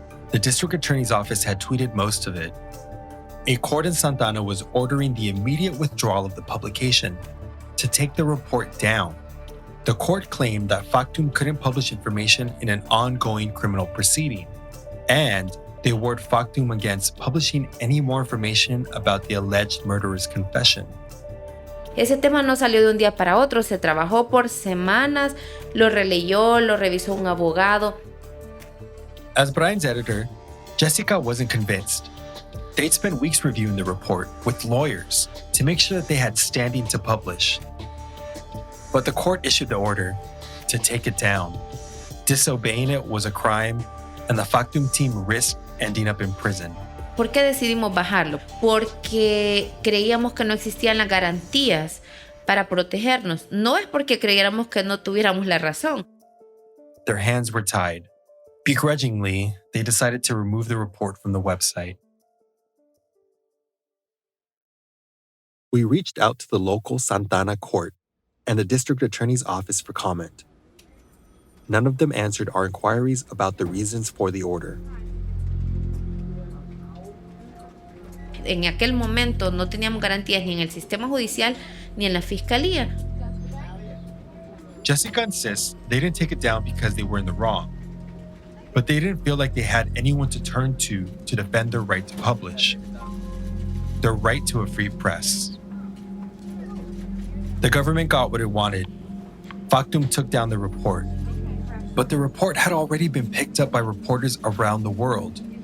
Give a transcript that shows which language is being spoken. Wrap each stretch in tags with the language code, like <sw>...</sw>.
<en>The district attorney's office had tweeted most of it. A court in Santa Ana was ordering the immediate withdrawal of the publication, to take the report down. The court claimed that Factum couldn't publish information in an ongoing criminal proceeding, and they warned Factum against publishing any more information about the alleged murderer's confession.</en> <es>Ese tema no salió de un día para otro, se trabajó por semanas, lo releyó, lo revisó un abogado.</es> <en>As Bryan's editor, Jessica wasn't convinced. They'd spent weeks reviewing the report with lawyers to make sure that they had standing to publish. But the court issued the order to take it down. Disobeying it was a crime, and the Factum team risked ending up in prison.</en> <es>¿Por qué decidimos bajarlo? Porque creíamos que no existían las garantías para protegernos. No es porque creyéramos que no tuviéramos la razón.</es> <en>Their hands were tied. Begrudgingly, they decided to remove the report from the website. We reached out to the local Santa Ana court and the district attorney's office for comment. none of them answered our inquiries about the reasons for the order.</en> <es>En aquel momento no teníamos garantías ni en el sistema judicial ni en la fiscalía.</es> <en>Jessica insists they didn't take it down because they were in the wrong, but they didn't feel like they had anyone to turn to defend their right to publish, their right to a free press. The government got what it wanted. Factum took down the report, but the report had already been picked up by reporters around the world.</en>